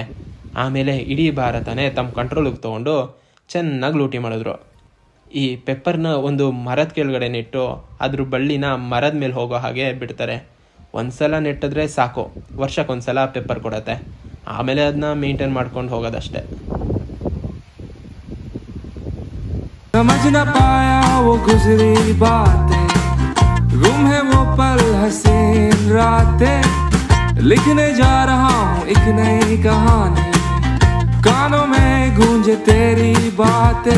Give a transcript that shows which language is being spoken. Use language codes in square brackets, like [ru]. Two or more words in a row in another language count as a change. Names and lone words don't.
[kn] ಆಮೇಲೆ ಇಡೀ ಭಾರತನೇ ತಮ್ಮ ಕಂಟ್ರೋಲಿಗೆ ತೊಗೊಂಡು ಚೆನ್ನಾಗಿ ಲೂಟಿ ಮಾಡಿದ್ರು. ಈ ಪೆಪ್ಪರ್ನ ಒಂದು ಮರದ ಕೆಳಗಡೆ ನೆಟ್ಟು ಅದ್ರ ಬಳ್ಳಿನ ಮರದ ಮೇಲೆ ಹೋಗೋ ಹಾಗೆ ಬಿಡ್ತಾರೆ. ಒಂದ್ಸಲ ನೆಟ್ಟಿದ್ರೆ ಸಾಕು, ವರ್ಷಕ್ಕೊಂದ್ಸಲ ಪೆಪ್ಪರ್ ಕೊಡತ್ತೆ. ಆಮೇಲೆ ಅದನ್ನ ಮೇಂಟೈನ್ ಮಾಡ್ಕೊಂಡು ಹೋಗೋದಷ್ಟೇ. [hi] समझ न पाया वो गुजरी बातें, गुम है वो पल हसीन रातें, लिखने जा रहा हूँ एक नई कहानी, कानों में गूंजे तेरी बातें.